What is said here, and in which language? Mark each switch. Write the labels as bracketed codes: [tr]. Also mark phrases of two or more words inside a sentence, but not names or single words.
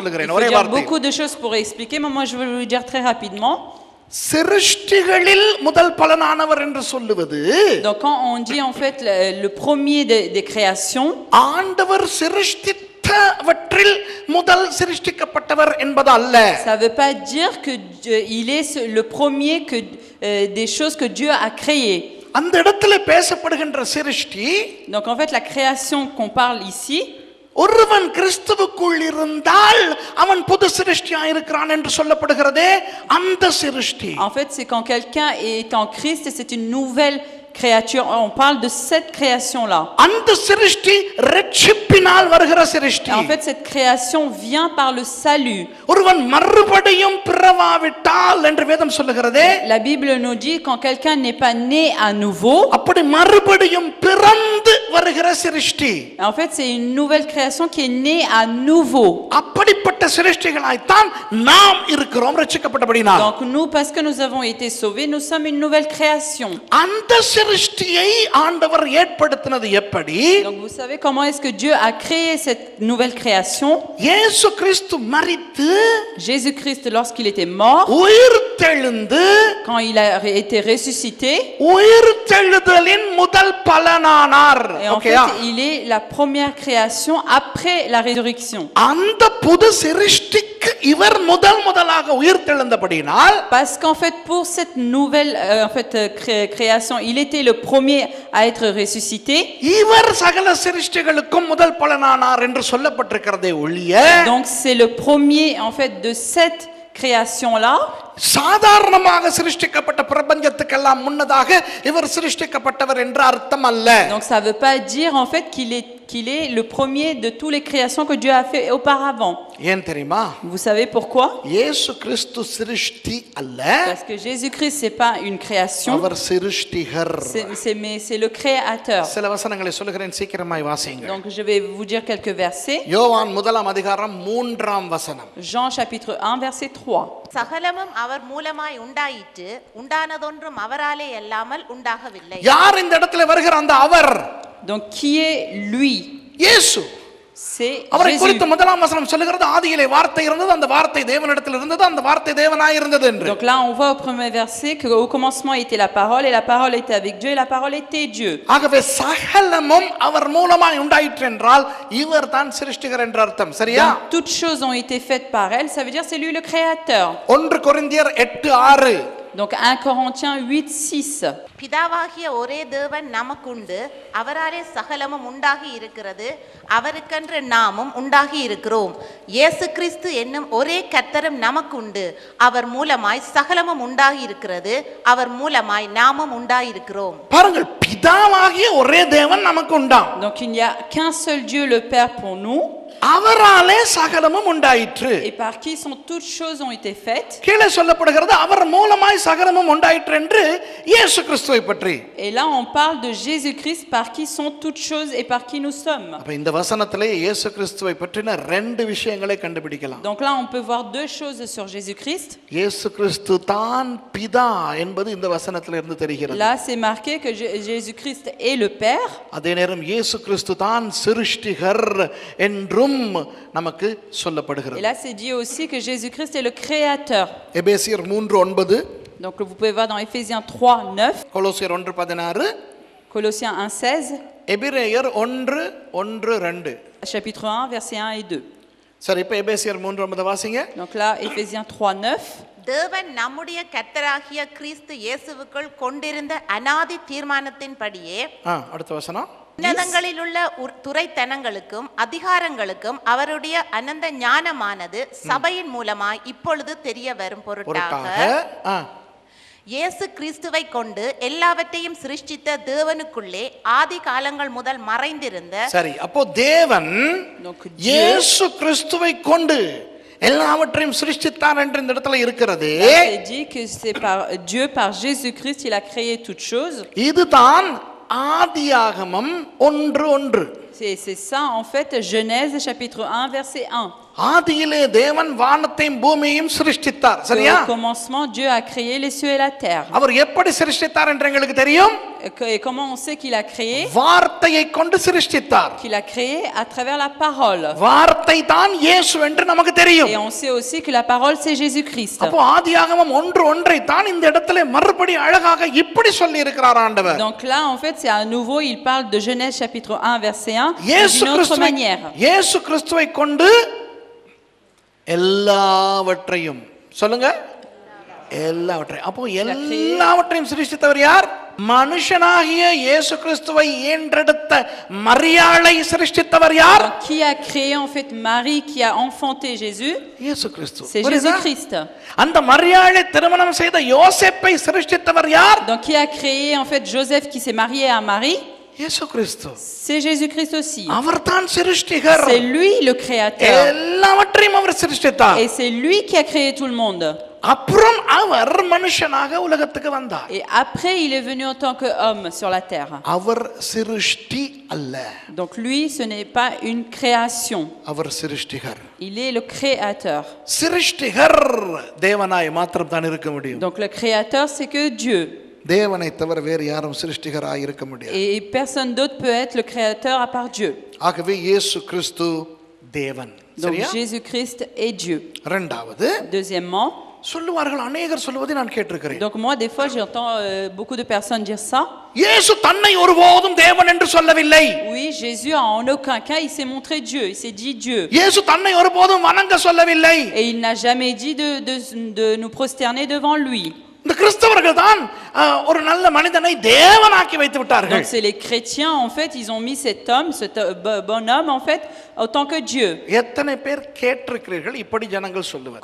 [ta] சொல்லுகிறேன் [fr] faut [ta] ஒரே [fr] dire [ta] வார்த்தை. [fr] beaucoup de choses pour expliquer, mais moi je vais vous dire très rapidement. [ta] சிருஷ்டிகளில் முதல் பலனானவர் என்று சொல்லுவது, [fr] Donc quand on dit en fait le premier des créations, [ta] ஆண்டவர் சிருஷ்டித்தவற்றில் முதல் சிருஷ்டிக்கப்பட்டவர் என்பது அல்ல. [fr] ça veut pas dire que il est le premier des choses que Dieu a créées. [ta] அந்த இடத்துல பேசப்படுகின்ற சிருஷ்டி, [fr] Donc en fait la création qu'on parle ici, [ta] ஒருவன் கிறிஸ்துவுக்குள் இருந்தால் அவன் புது சிருஷ்டியாய் இருக்கிறான் என்று சொல்லப்படுகிறதே அந்த சிருஷ்டி. [fr] en fait c'est quand quelqu'un est en Christ et c'est une nouvelle créatures. On parle de cette création-là. [ta] அந்த சிருஷ்டி ரட்சிப்பினால் வருகிற சிருஷ்டி. [fr] En fait, cette création vient par le salut. [ta] ஒருவன் மறுபடியும் பிறவாவிட்டால் என்று வேதம் சொல்லுகிறதே. [fr] La Bible nous dit quand quelqu'un n'est pas né à nouveau. [ta] அப்படி மறுபடியும் பிறந்து வருகிற சிருஷ்டி. [fr] En fait, c'est une nouvelle création qui est née à nouveau. [ta] அப்படிப்பட்ட சிருஷ்டிகளாய் தான் நாம் இருக்கிறோம் ரட்சிக்கப்பட்டபடினால். [fr] Donc nous, parce que nous avons été sauvés, nous sommes une nouvelle création. [ta] அந்த சிருஷ்டியை ஆண்டவர் ஏற்படுத்தினது எப்படி? [fr] Donc vous savez comment est-ce que Dieu a créé cette nouvelle création? [ta] இயேசு கிறிஸ்து மரித்து [fr] Jésus-Christ, lorsqu'il était mort, [ta] உயிர்த்தெழுந்து [fr] quand il a été ressuscité, [ta] உயிர்த்தெழுதலின் முதல் பலனானார். [fr] et en fait, il est la première création après la résurrection. [ta] அந்த புது சிருஷ்டிக்கு இவர் முதலாக உயிர்த்தெழுந்தபடியினால், [fr] Parce qu'en fait, pour cette nouvelle création, il était le premier à être ressuscité. [ta] இவர் சகல சிருஷ்டிகளுக்கும் முதல் பலனானார் என்று சொல்லப்பட்டிருக்கிறதே ஒழிய, [fr] Donc c'est le premier en fait de cette création-là. [ta] சாதாரணமாக சிருஷ்டிக்கப்பட்ட பிரபஞ்சத்துக்கெல்லாம் முன்னதாக இவர் சிருஷ்டிக்கப்பட்டவர் என்று அர்த்தம் அல்ல. [fr] Donc ça veut pas dire en fait qu'il est le premier de toutes les créations que Dieu a fait auparavant. [ta] ஏன் தெரியுமா? [fr] Vous savez pourquoi? [ta] இயேசு கிறிஸ்து சிருஷ்டி அல்ல, [fr] Parce que Jésus-Christ c'est pas une création, [ta] அவர் சிருஷ்டிகர். [fr] mais c'est le créateur. [ta] சில வசனங்களை சொல்லுகிறேன், சீக்கிரமாய் வாசிங்க. [fr] Donc je vais vous dire quelques versets. [ta] யோவான் 1:3 [fr] Jean chapitre 1 verset 3. [ta] சகலமும் அவர் மூலமாய் உண்டாயிற்று, உண்டானதொன்றும் அவராலே அல்லாமல் உண்டாகவில்லை. யார் இந்த இடத்துல வருகிற அந்த அவர்? [fr] Donc qui est lui? [ta] இயேசு. [fr] C'est [ta] அவரை [fr] Jésus. [ta] குறித்து முதலாம் வசனம் சொல்லுகிறது, ஆதியிலே வார்த்தை இருந்தது, அந்த வார்த்தை தேவனிடத்தில் இருந்தது, அந்த வார்த்தை தேவனாய் இருந்தது என்று. [fr] Donc là on voit au premier verset qu'au commencement était la parole et la parole était avec Dieu et la parole était Dieu. [ta] ஆகவே சகலமும் அவர் மூலமாய் உண்டாயிற்று என்றால் இவர் தான் சிருஷ்டிகர் என்ற அர்த்தம். சரியா? [fr] Donc, toutes choses ont été faites par elle, ça veut dire c'est lui le créateur. [ta] 1 கொரிந்தியர் 8:6. [fr] Donc 1 Corinthiens 8:6. [ta] பிதாவாகிய ஒரே தேவன் நமக்குண்டு, அவராலே சகலமும் உண்டாகி இருக்கிறது, அவருக்கென்று நாமும் உண்டாகி இருக்கிறோம். இயேசு கிறிஸ்து என்னும் ஒரே கர்த்தரும் நமக்குண்டு, அவர் மூலமாய் சகலமும் உண்டாகி இருக்கிறது, அவர் மூலமாய் நாமும் உண்டாயிருக்கிறோம். பாருங்கள், பிதாவாகிய ஒரே தேவன் நமக்கு உண்டாம். [fr] Donc il n'y a qu'un seul Dieu le Père pour nous. [ta] அவராலே சகலமும் உண்டாயிற்று. [fr] Et par qui sont toutes choses ont été faites. [ta] கீழே சொல்லப்படுகிறது அவர் மூலமாய் சகலமும் உண்டாயிற்று என்று இயேசு கிறிஸ்துவை பற்றி. [fr] Et là on parle de Jésus-Christ par qui sont toutes choses et par qui nous sommes. [ta] அப்ப இந்த வசனத்திலே இயேசு கிறிஸ்துவை பற்றின ரெண்டு விஷயங்களை கண்டுபிடிக்கலாம். [fr] Donc là on peut voir deux choses sur Jésus-Christ. [ta] இயேசு கிறிஸ்து தான் பிதா என்பது இந்த வசனத்திலே இருந்து தெரிகிறது. [fr] Là c'est marqué que Jésus-Christ est le Père. [ta] அதே நேரம் இயேசு கிறிஸ்து தான் சிருஷ்டிகர் என்றும் நமக்கு சொல்லப்படுகிறது. [fr] Et là c'est dit aussi que Jésus-Christ est le créateur. [ta] எபேசியர் 3:9. [fr] Donc vous pouvez voir dans Éphésiens 3:9, [ta] கொலோசியர் 1:16, [fr] Colossiens 1:16, [ta] எபிரேயர் 1:1-2. [fr] chapitre 1 versets 1 et 2. [ta] சரி, இப்ப எபேசியர் 3:9 வாசிங்க. [fr] Donc là Éphésiens 3:9. [ta] தேவன் நம்முடைய கர்த்தராகிய கிறிஸ்து இயேசுவுக்குள் கொண்டிருந்த அநாதி தீர்மானத்தின்படியே அடுத்த வசனம். உன்னதங்களில் உள்ள துரைத்தனங்களுக்கும் அதிகாரங்களுக்கும் அவருடைய அனந்த ஞானமானது சபையின் மூலமாய் இப்பொழுது தெரிய வரும் பொருட்டாக இயேசு கிறிஸ்துவை கொண்டு எல்லாவற்றையும் சிருஷ்டித்த தேவனுக்குள்ளே ஆதி காலங்கள் முதல் மறைந்திருந்த. சரி, அப்போ தேவன் இயேசு கிறிஸ்துவை கொண்டு எல்லாவற்றையும் சிருஷ்டித்தார் என்று இந்த இடத்துல இருக்கிறது. [fr] C'est dit que c'est par Dieu, par Jésus-Christ, il a créé toutes choses. [ta] இதுதான் ஆதியாகமம் 1:1. [fr] C'est ça en fait Genèse chapitre 1 verset 1. [ta] ஆதியிலே தேவன் வானத்தையும் பூமியையும் சிருஷ்டித்தார். சரியா? [fr] Au commencement Dieu a créé les cieux et la terre. [ta] அவர் எப்படி சிருஷ்டித்தார் என்று எங்களுக்கு தெரியும். [fr] Et comment on sait qu'il a créé? [ta] வார்த்தையை கொண்டு சிருஷ்டித்தார். [fr] Qu'il a créé à travers la parole. [ta] வார்த்தை தான் இயேசு என்று நமக்கு தெரியும். [fr] Et on sait aussi que la parole c'est Jésus-Christ. [ta] அப்போ ஆதியாகமம் 1:1 தான் இந்த இடத்திலே மறுபடி அழகாக இப்படி சொல்லி இருக்கிறார் ஆண்டவர். [fr] Donc là en fait c'est à nouveau il parle de Genèse chapitre 1 verset 1 d'une autre manière. [ta] இயேசு கிறிஸ்துவை கொண்டு எல்லாவற்றையும் சொல்லுங்க, எல்லாவற்றையும். அப்போ எல்லாவற்றையும் சிருஷ்டித்தவர் யார்? மனுஷனாகிய இயேசு கிறிஸ்துவை ஈன்றெடுத்த மரியாளை சிருஷ்டித்தவர் யார்? [fr] Donc, qui a créé en fait Marie, qui a enfanté Jésus? [ta] இயேசு கிறிஸ்து. [fr] C'est Jésus-Christ. [ta] அந்த மரியாளை திருமணம் செய்த யோசேப்பை சிருஷ்டித்தவர் யார்? [fr] Donc, qui a créé en fait Joseph qui s'est marié à Marie? [ta] இயேசு கிறிஸ்து. [fr] C'est Jésus-Christ aussi. [ta] அவர்தான் சிருஷ்டிகர். [fr] C'est lui le créateur. [ta] எல்லாவற்றையும் அவர் சிருஷ்டித்தார். [fr] Et c'est lui qui a créé tout le monde. [ta] அப்புறம் அவர் மனுஷனாக உலகத்துக்கு வந்தார். [fr] Et après, il est venu en tant qu'homme sur la terre. [ta] அவர் சிருஷ்டி அல்ல. [fr] Donc lui, ce n'est pas une création. [ta] அவர் சிருஷ்டிகர். [fr] Il est le créateur. [ta] சிருஷ்டிகர் தேவனாய் மாத்திரம் தான் இருக்க முடியும். [fr] Donc le créateur, c'est que Dieu. [ta] தேவனை தவிர வேறு யாரும் சிருஷ்டிகராய் இருக்க முடியாது. [fr] Et personne d'autre peut être le créateur à part Dieu. [ta] ஆகவே இயேசு கிறிஸ்து தேவன். [fr] Donc [ta] சரியா? [fr] Jésus-Christ est Dieu. [ta] இரண்டாவது [fr] Deuxièmement, [ta] சொல்லுவார்கள், அநேகர் சொல்வதை நான் கேட்டிருக்கிறேன். [fr] donc moi des fois j'entends beaucoup de personnes dire ça. [ta] இயேசு தன்னை ஒருபோதும் தேவன் என்று சொல்லவில்லை. [fr] Oui, Jésus en aucun cas il s'est montré Dieu, il s'est dit Dieu. [ta] இயேசு தன்னை ஒருபோதும் வணங்க சொல்லவில்லை. [fr] Et il n'a jamais dit de nous prosterner devant lui. [ta] இந்த கிறிஸ்தவர்கள் தான் ஒரு நல்ல மனிதனை தேவனாக்கி வைத்து விட்டார்கள். [fr] Donc c'est les chrétiens en fait, ils ont mis cet homme, ce bonhomme en fait autant que Dieu. [ta] எத்தனை பேர் கேட்டிருக்கிறீர்கள் இப்படி ஜனங்கள் சொல்லுவது?